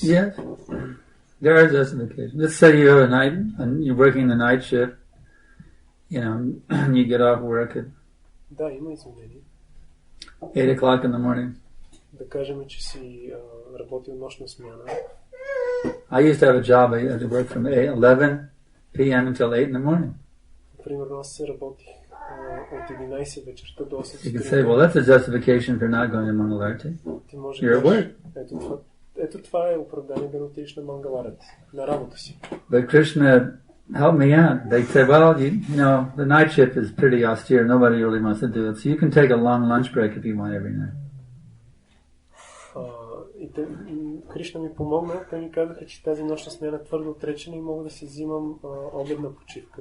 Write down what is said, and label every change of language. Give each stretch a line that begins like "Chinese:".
English: Yes, there are justifications. Let's say you have a night, and you're working the night shift, and you get off work at
Bulgarian: Да, има извинения.
English: 8 o'clock in the morning.
Bulgarian: Да кажем, че си работил нощна смяна.
English: I used to have a job. I had to work from 11 p.m. until 8 in the morning.
Bulgarian: Примерно аз се работих от 11 вечерта до 8.
English: You could say, well, that's a justification for not going to Mangalarati. You're at work.
Bulgarian: Ето това е оправдание да не отидеш на Мангаларати, на работа си.
English: But Krishna helped me out. They said, well, you know, the night shift is pretty austere. Nobody really wants to do it. So you can take a long lunch break if you want every night.
Bulgarian: И Кришна ми помогна, те ми казаха, че тази нощна смяна е твърдо отречена и мога да си взимам обедна почивка.